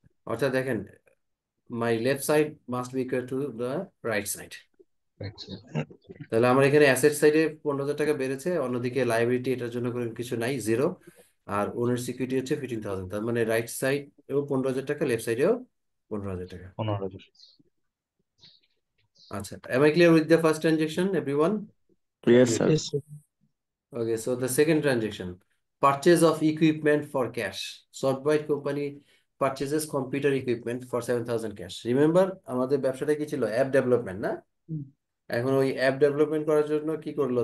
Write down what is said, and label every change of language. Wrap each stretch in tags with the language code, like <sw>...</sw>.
<bn>অর্থাৎ দেখেন,</bn> <en>My left side must be equal to the right side.</en> <bn>তাহলে আমার এখানে অ্যাসেট সাইডে 15,000 টাকা বেড়েছে, অন্যদিকে লাইবিলিটি এটার জন্য কোনো কিছু নাই, জিরো। আর ওনার সিকিউরিটি হচ্ছে 15,000, তার মানে রাইট সাইড এও 15,000 টাকা, লেফট সাইডেও 15,000 টাকা। 15,000।</bn> <en>আচ্ছা, am I clear with the first transaction, everyone? Yes, sir. Yes, sir. Okay, so the second transaction, purchase of equipment for cash. Software company purchases computer equipment for 7,000 cash.</en> <bn>Remember, আমাদের ব্যবসাটা কি ছিল? App development, না? এখন ওই app development করার জন্য কি করলো?</bn>